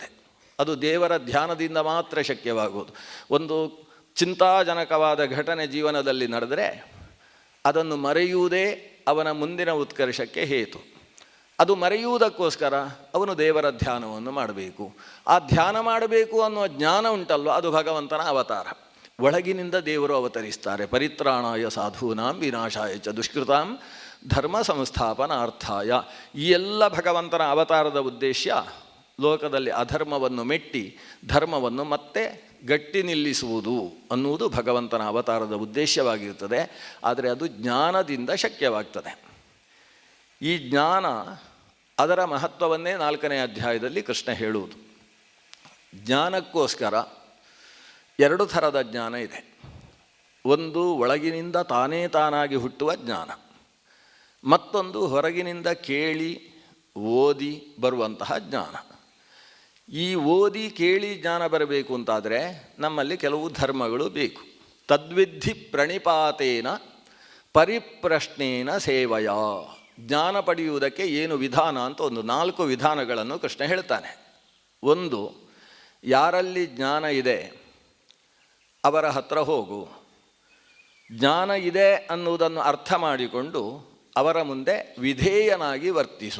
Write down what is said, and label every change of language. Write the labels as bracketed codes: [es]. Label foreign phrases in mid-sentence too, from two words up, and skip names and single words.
[kn] ಅದು ದೇವರ ಧ್ಯಾನದಿಂದ ಮಾತ್ರ ಶಕ್ಯವಾಗುವುದು. ಒಂದು ಚಿಂತಾಜನಕವಾದ ಘಟನೆ ಜೀವನದಲ್ಲಿ ನಡೆದರೆ ಅದನ್ನು ಮರೆಯುವುದೇ ಅವನ ಮುಂದಿನ ಉತ್ಕರ್ಷಕ್ಕೆ ಹೇತು. ಅದು ಮರೆಯುವುದಕ್ಕೋಸ್ಕರ ಅವನು ದೇವರ ಧ್ಯಾನವನ್ನು ಮಾಡಬೇಕು. ಆ ಧ್ಯಾನ ಮಾಡಬೇಕು ಅನ್ನುವ ಜ್ಞಾನ ಉಂಟಲ್ವ, ಅದು ಭಗವಂತನ ಅವತಾರ. ಒಳಗಿನಿಂದ ದೇವರು ಅವತರಿಸ್ತಾರೆ. [sa] ಪರಿತ್ರಾಣಾಯ ಸಾಧೂನಾಂ ವಿನಾಶಾಯ ಚ ದುಷ್ಕೃತಾಂ ಧರ್ಮ ಸಂಸ್ಥಾಪನಾರ್ಥಾಯ. [kn] ಈ ಎಲ್ಲ ಭಗವಂತನ ಅವತಾರದ ಉದ್ದೇಶ ಲೋಕದಲ್ಲಿ ಅಧರ್ಮವನ್ನು ಮೆಟ್ಟಿ ಧರ್ಮವನ್ನು ಮತ್ತೆ ಗಟ್ಟಿ ನಿಲ್ಲಿಸುವುದು ಅನ್ನುವುದು ಭಗವಂತನ ಅವತಾರದ ಉದ್ದೇಶವಾಗಿರ್ತದೆ. ಆದರೆ ಅದು ಜ್ಞಾನದಿಂದ ಶಕ್ಯವಾಗ್ತದೆ. ಈ ಜ್ಞಾನ, ಅದರ ಮಹತ್ವವನ್ನೇ 4ನೇ ಅಧ್ಯಾಯದಲ್ಲಿ ಕೃಷ್ಣ ಹೇಳುವುದು. ಜ್ಞಾನಕ್ಕೋಸ್ಕರ 2 ಥರದ ಜ್ಞಾನ ಇದೆ. ಒಂದು ಒಳಗಿನಿಂದ ತಾನೇ ತಾನಾಗಿ ಹುಟ್ಟುವ ಜ್ಞಾನ, ಮತ್ತೊಂದು ಹೊರಗಿನಿಂದ ಕೇಳಿ ಓದಿ ಬರುವಂತಹ ಜ್ಞಾನ. ಈ ಓದಿ ಕೇಳಿ ಜ್ಞಾನ ಬರಬೇಕು ಅಂತಾದರೆ ನಮ್ಮಲ್ಲಿ ಕೆಲವು ಧರ್ಮಗಳು ಬೇಕು. [sa] ತದ್ವಿಧಿ ಪ್ರಣಿಪಾತೇನ ಪರಿಪ್ರಶ್ನೇನ ಸೇವಯ. [kn] ಜ್ಞಾನ ಪಡೆಯುವುದಕ್ಕೆ ಏನು ವಿಧಾನ ಅಂತ ಒಂದು 4 ವಿಧಾನಗಳನ್ನು ಕೃಷ್ಣ ಹೇಳ್ತಾನೆ. ಒಂದು, ಯಾರಲ್ಲಿ ಜ್ಞಾನ ಇದೆ ಅವರ ಹತ್ರ ಹೋಗು. ಜ್ಞಾನ ಇದೆ ಅನ್ನುವುದನ್ನು ಅರ್ಥ ಮಾಡಿಕೊಂಡು ಅವರ ಮುಂದೆ ವಿಧೇಯನಾಗಿ ವರ್ತಿಸು.